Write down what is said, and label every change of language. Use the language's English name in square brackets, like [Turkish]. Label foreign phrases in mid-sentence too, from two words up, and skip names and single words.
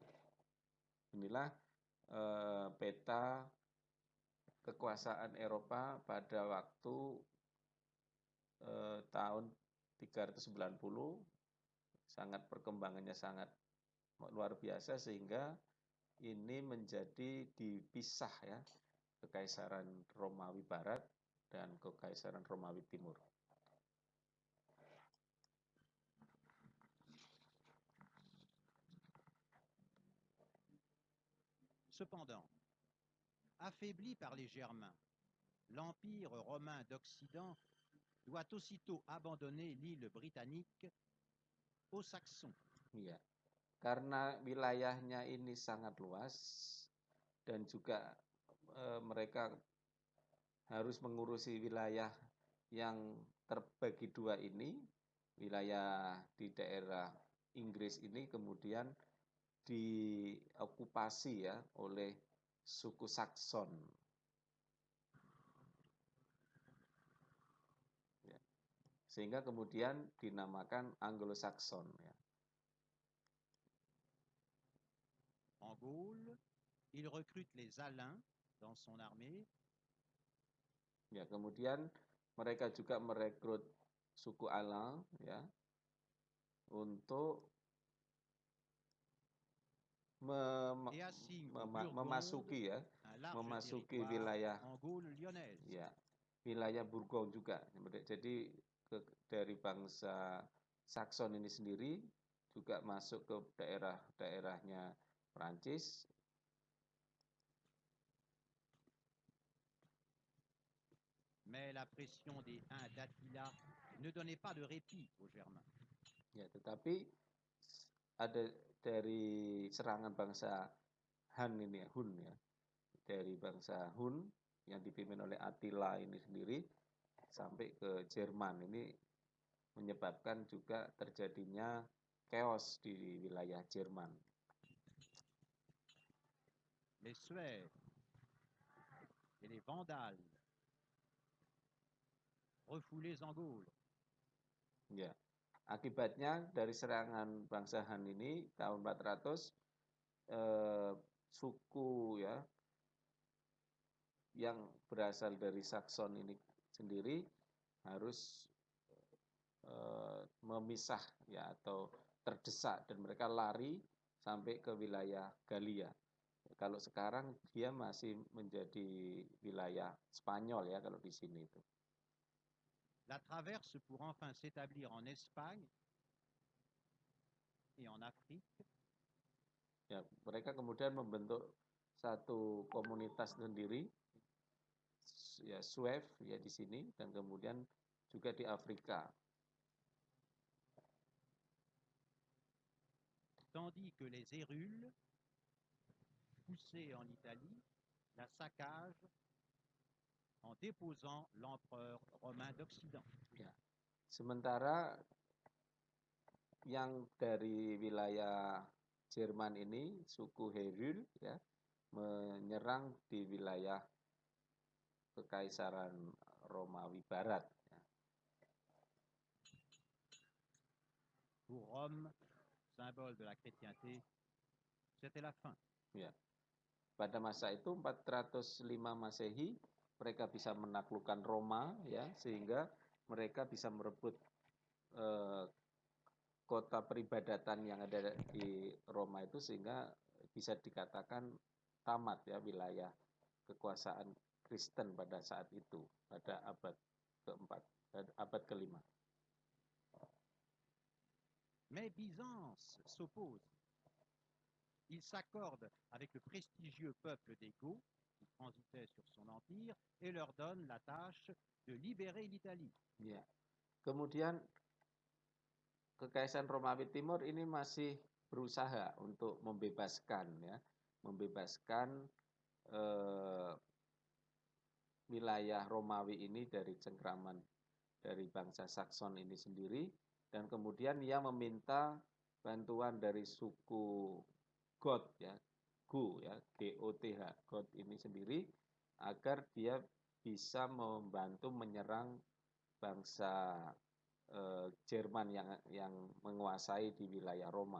[Indonesian] Inilah peta kekuasaan Eropa pada waktu tahun 390, perkembangannya sangat luar biasa sehingga ini menjadi dipisah ya, Kekaisaran Romawi Barat dan Kekaisaran Romawi Timur. [French] Cependant, affaibli par les Germains, l'Empire romain d'Occident doit aussitôt abandonner l'île britannique aux Saxons. [Indonesian] Ya, karena wilayahnya ini sangat luas dan juga mereka harus mengurusi wilayah yang terbagi dua ini, wilayah di daerah Inggris ini kemudian diokupasi ya oleh suku Sakson. Ya. Sehingga kemudian dinamakan Anglo-Sakson. Ya. [French] En Gaule, il recrute les Alains dans son armée. [Indonesian] Ya, kemudian mereka juga merekrut suku Alain ya untuk memasuki ya, memasuki wilayah ya, wilayah Burgond juga. Jadi dari bangsa Sakson ini sendiri juga masuk ke daerah-daerahnya Prancis. [French] Mais la pression des Huns d'Attila ne donnait pas de répit aux Germains. [Indonesian] Ya, tetapi ada dari serangan bangsa Han ini ya, Hun ya, dari bangsa Hun yang dipimpin oleh Attila ini sendiri sampai ke Jerman ini menyebabkan juga terjadinya chaos di wilayah Jerman. [French] Les Suèves et les Vandales refoulés en Gaule. [Indonesian] Ya, akibatnya dari serangan bangsa Han ini tahun 400 suku ya yang berasal dari Sakson ini sendiri harus memisah ya atau terdesak dan mereka lari sampai ke wilayah Galia. Kalau sekarang dia masih menjadi wilayah Spanyol ya kalau di sini itu. [French] La traverse pour enfin s'établir en Espagne et en Afrique. [Indonesian] Ya, mereka kemudian membentuk satu komunitas sendiri ya, Suev ya di sini dan kemudian juga di Afrika. [French] Tandis que les Hérules, poussés en Italie, la saccagent en déposant l'empereur romain d'Occident. [Indonesian] Ya. Sementara yang dari wilayah Jerman ini, suku Herul ya, menyerang di wilayah Kekaisaran Romawi Barat. Ya. [French] Pour Rome, symbole de la chrétienté, c'était la fin. [Indonesian] Ya. Pada masa itu 405 Masehi mereka bisa menaklukkan Roma ya, sehingga mereka bisa merebut kota peribadatan yang ada di Roma itu, sehingga bisa dikatakan tamat ya wilayah kekuasaan Kristen pada saat itu, pada abad keempat, abad kelima. [French] Mais Byzance s'oppose. Il s'accorde avec le prestigieux peuple des Goths qui transitait sur son empire et leur donne la tâche de libérer l'Italie. [Indonesian] Ya. Kemudian Kekaisaran Romawi Timur ini masih berusaha untuk membebaskan wilayah Romawi ini dari cengkraman dari bangsa Sakson ini sendiri, dan kemudian ia meminta bantuan dari suku Goth ya, Go ya, GOTH, Goth ini sendiri agar dia bisa membantu menyerang bangsa Jerman yang menguasai di wilayah Roma.